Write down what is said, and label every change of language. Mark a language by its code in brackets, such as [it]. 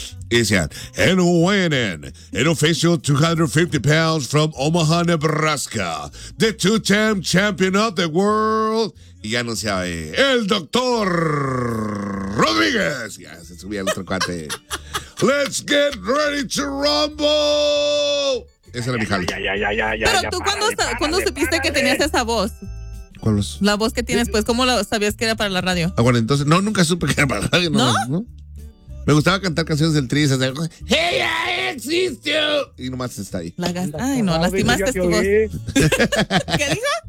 [es] Y decían, [en] and winning, an official 250 pounds from Omaha, Nebraska, the two-time champion of the world. [es] Y ya anunciaba ahí, el doctor Rodríguez. Ya se subía el otro cuate. [en] Let's get ready to rumble. [es] Esa era mi jale. Pero tú, ¿cuándo supiste que tenías esa voz? ¿Cuál es? La voz que tienes, pues, ¿cómo sabías que era para la radio? Ah, bueno, entonces, no, nunca supe que era para la radio. ¿No? ¿No? Me gustaba cantar canciones del Tri, hacer, [en] ¡Hey, I exist you! [es] Y nomás está ahí. Ay, no, lastimaste tu voz. ¿Qué dijo?